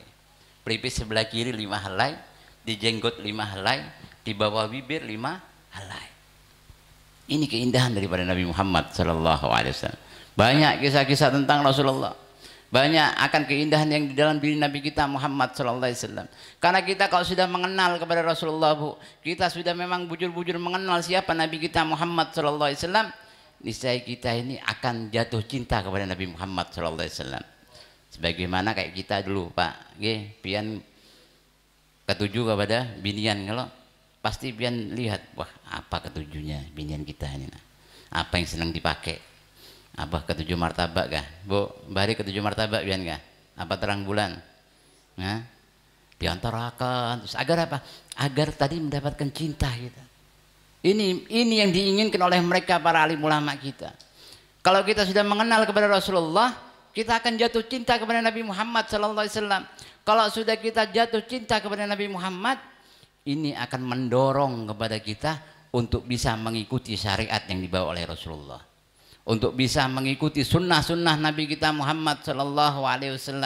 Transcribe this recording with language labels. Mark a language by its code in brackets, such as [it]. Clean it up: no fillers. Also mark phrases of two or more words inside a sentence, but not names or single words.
[id] Pelipis sebelah kiri 5 helai, di jenggot 5 helai, di bawah bibir 5 helai. Ini keindahan daripada Nabi Muhammad SAW. Banyak kisah-kisah tentang Rasulullah. Banyak akan keindahan yang di dalam diri Nabi kita Muhammad [ar] صلى الله عليه وسلم. [id] Karena kita kalau sudah mengenal kepada Rasulullah, Bu, kita sudah memang bujur-bujur mengenal siapa Nabi kita Muhammad [ar] صلى الله عليه وسلم, [id] niscaya kita ini akan jatuh cinta kepada Nabi Muhammad [ar] صلى الله عليه وسلم. [bjn] Sebagaimana kayak kita dulu, Pak, nggih, pian ketujuh kepada binian, kalau pasti pian lihat, wah, apa ketujuhnya binian kita ini, nah. Apa yang senang dipakai? Apa ketujuh martabak kah? Bu, bari ketujuh martabak pian kah? [id] Apa terang bulan? Nah, diantarakan terus agar apa? Agar tadi mendapatkan cinta kita. Ini yang diinginkan oleh mereka para alim ulama kita. Kalau kita sudah mengenal kepada Rasulullah, kita akan jatuh cinta kepada Nabi Muhammad [ar] صلى الله عليه وسلم. [id] Kalau sudah kita jatuh cinta kepada Nabi Muhammad, ini akan mendorong kepada kita untuk bisa mengikuti syariat yang dibawa oleh Rasulullah, untuk bisa mengikuti sunnah-sunnah Nabi kita Muhammad [ar] صلى الله عليه وسلم.